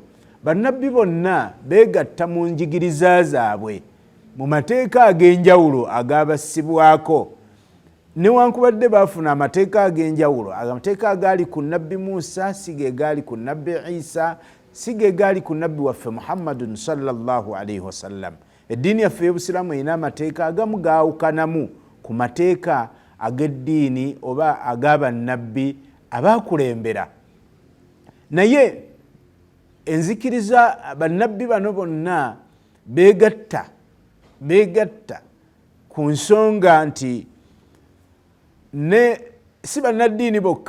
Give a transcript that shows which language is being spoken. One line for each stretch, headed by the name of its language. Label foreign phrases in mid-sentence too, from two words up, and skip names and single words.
Ganda: Bannabbi bonna beegatta mu njigiriza zaabwe mu mateeka ag'enjawulo agabassibwako, newankubadde baafuna amateeka ag'enjawulo. Amateeka agaali ku nabbi Musa si ge gaali ku nabbi Isa, si ge gaali ku nabbi waffe Muhammadun
Arabic: صلى الله عليه وسلم.
Ganda: Eddiini yaffe y'obusiraamu erina amateeka agamu gaawukanamu ku mateeka ag'eddiini oba ag'abannabbi abaakulembera. Naye enzikiriza bannabbi bano bonna beegatta ku nsonga nti ne si bannaddiini bokka